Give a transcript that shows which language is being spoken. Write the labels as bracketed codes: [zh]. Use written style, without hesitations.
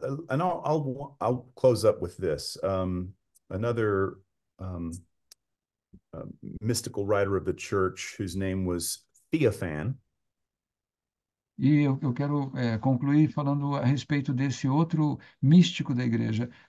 [en] I'll close up with this. Another mystical writer of the church whose name was Theophan. [pt] E eu quero concluir falando a respeito desse outro místico da igreja.